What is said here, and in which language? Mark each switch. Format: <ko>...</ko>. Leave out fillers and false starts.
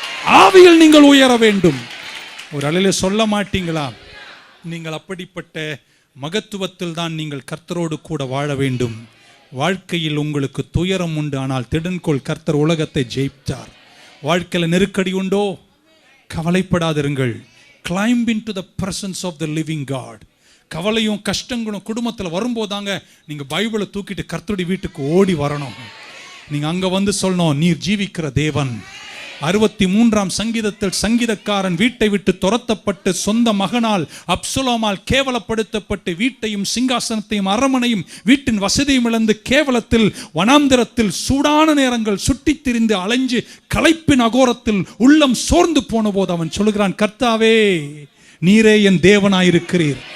<ta>ஆவியில் நீங்கள் உயர வேண்டும். ஒரு அலையில சொல்ல மாட்டீங்களா? நீங்கள் அப்படிப்பட்ட மகத்துவத்தில் தான் நீங்கள் கர்த்தரோடு கூட வாழ வேண்டும். வாழ்க்கையில் உங்களுக்கு துயரம் உண்டு, ஆனால் திடன்கொள், கர்த்தர் உலகத்தை ஜெயித்தார். வாழ்க்கையில் நெருக்கடி உண்டோ? கவலைப்படாதிருங்கள்.</ta> <en>Climb into the presence of the living God.</en> <ta>கவலையும் கஷ்டங்களும் குடும்பத்தில் வரும்போதாங்க நீங்க பைபிளை தூக்கிட்டு கர்த்தருடைய வீட்டுக்கு ஓடி வரணும். நீங்க அங்க சொல்லணும், நீர் ஜீவிக்கிற தேவன். 63ஆம் சங்கீதத்தில் சங்கீதக்காரன் வீட்டை விட்டு துரத்தப்பட்டு சொந்த மகனால் அப்சலோமால் கேவலப்படுத்தப்பட்டு வீட்டையும் சிங்காசனத்தையும் அரமனையும் வீட்டின் வசதியும் இழந்து கேவலத்தில் வனாந்திரத்தில் சூடான நேரங்கள் சுட்டித் திரிந்து அலைஞ்சு களைப்பின் அகோரத்தில் உள்ளம் சோர்ந்து போன போது அவன் சொல்லுகிறான், கர்த்தாவே நீரே என் தேவனாயிருக்கிறீர்.</ta>